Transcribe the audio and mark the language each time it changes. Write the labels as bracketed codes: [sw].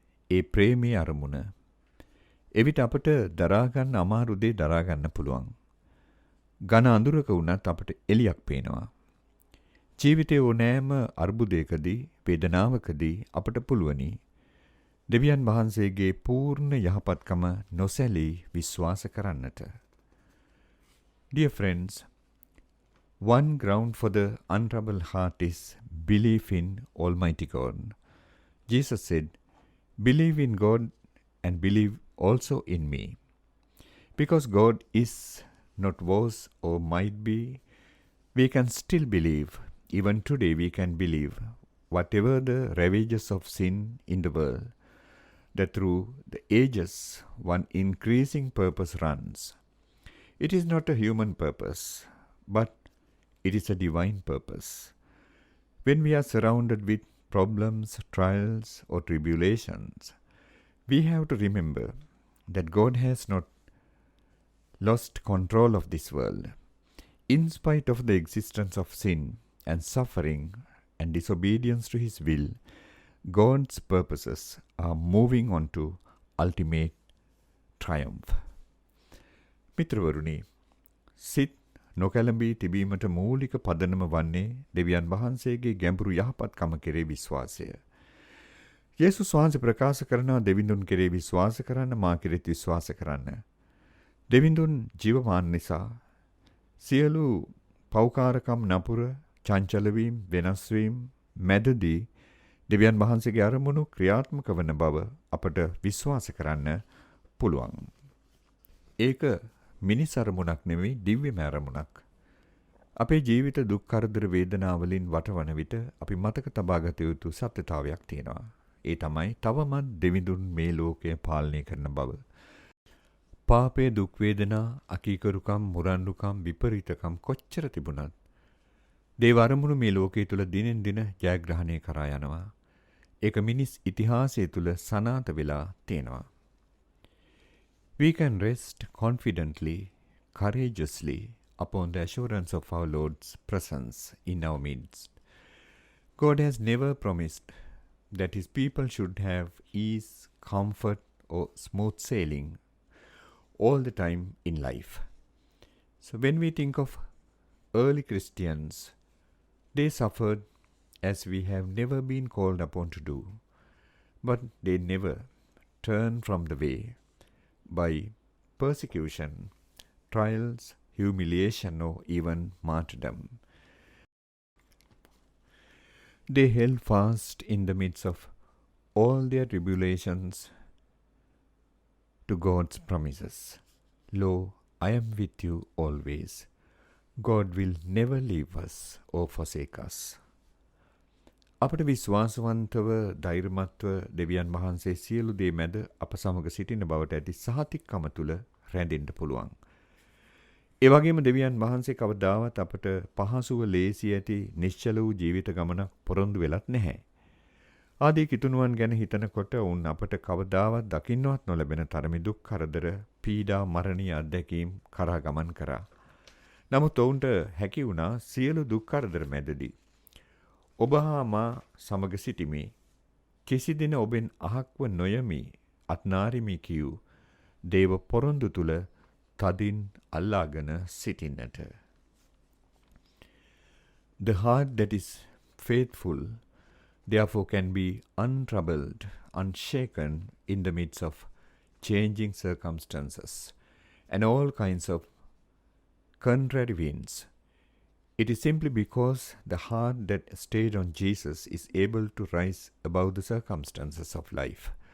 [si] ඒ ප්‍රේමී අරමුණ එවිට අපට දරා ගන්න අමාරු දේ දරා ගන්න පුළුවන්. ඝන අඳුරක වුණත් අපට එළියක් පේනවා. ජීවිතයේ ඕනෑම අර්බුදයකදී, වේදනාවකදී අපට පුළුවනි දෙවියන් වහන්සේගේ පූර්ණ යහපත්කම නොසැලී විශ්වාස කරන්නට. [en] Dear friends, one ground for the untroubled heart is belief in Almighty God. Jesus said, "Believe in God and believe also in me." Because God is, not was or might be, we can still believe. Even today we can believe, whatever the ravages of sin in the world, that through the ages one increasing purpose runs. It is not a human purpose, but it is a divine purpose. When we are surrounded with problems, trials, or tribulations, we have to remember that God has not lost control of this world. In spite of the existence of sin and suffering and disobedience to His will, God's purposes are moving on to ultimate triumph. [si] මිත්‍රවරුනි, සිත් නොකැළඹී තිබීමට මූලික පදනම වන්නේ දෙවියන් වහන්සේගේ ගැඹුරු යහපත්කම කෙරෙහි විශ්වාසය. යේසුස් වහන්සේ ප්‍රකාශ කරනවා දෙවිඳුන් කෙරේ විශ්වාස කරන්න, මා කෙරෙත් විශ්වාස කරන්න. දෙවිඳුන් ජීවමාන නිසා සියලු පෞකාරකම් නපුර, චංචලවීම්, වෙනස්වීම් මැදදී දෙවියන් වහන්සේගේ අරමුණු ක්‍රියාත්මක වන බව අපට විශ්වාස කරන්න පුළුවන්. ඒක මිනිස් අරමුණක් නෙවෙයි, දිව්‍යමය අරමුණක්. අපේ ජීවිත දුක් කරදර වේදනා වලින් වටවන විට අපි මතක තබා ගත යුතු සත්‍යතාවයක් තියෙනවා. ඒ තමයි තවමත් දෙවිඳුන් මේ ලෝකය පාලනය කරන බව. පාපයේ දුක් වේදනා, අකීකරුකම්, මුරණ්ඩුකම්, විපරීතකම් කොච්චර තිබුණත් දේව අරමුණු මේ ලෝකයේ තුල දිනෙන් දින ජයග්‍රහණය කරා යනවා. ඒක මිනිස් ඉතිහාසය තුල සනාථ වෙලා තියෙනවා. [en] We can rest confidently, courageously upon the assurance of our Lord's presence in our midst. God has never promised that his people should have ease, comfort, or smooth sailing all the time in life. So when we think of early Christians, they suffered as we have never been called upon to do, but they never turned from the way by persecution, trials, humiliation, or even martyrdom. They held fast in the midst of all their tribulations to God's promises. Lo, I am with you always. God will never leave us or forsake us. [si] අපට විශ්වාසවන්තව ධෛර්යමත්ව දෙවියන් වහන්සේ සියලු දේ මැද අප සමග සිටින බවට ඇති සහතිකකම තුල රැඳෙන්න පුළුවන්. ඒ වගේම දෙවියන් වහන්සේ කවදාවත් අපට පහසුව ලේසි ඇති නිශ්චල වූ ජීවිත ගමනක් පොරොන්දු වෙලත් නැහැ. ආදී කිතුණුවන් ගැන හිතනකොට උන් අපට කවදාවත් දකින්නවත් නොලැබෙන තරමේ දුක් කරදර, පීඩා, මරණීය අත්දැකීම් කරා ගමන් කරා. නමුත් ඔවුන්ට හැකි වුණා සියලු දුක් කරදර මැදදී ඔබ හා මා සමග සිටිමි. කිසි දින ඔබෙන් අහක්ව නොයමි, අත්නාරිමි කියූ දේව පොරොන්දු තුල තදින් අල්ලාගෙන සිටින්නට. [en] The heart that is faithful therefore can be untroubled, unshaken in the midst of changing circumstances and all kinds of contrary winds. It is simply because the heart that stayed on Jesus is able to rise above the circumstances of life.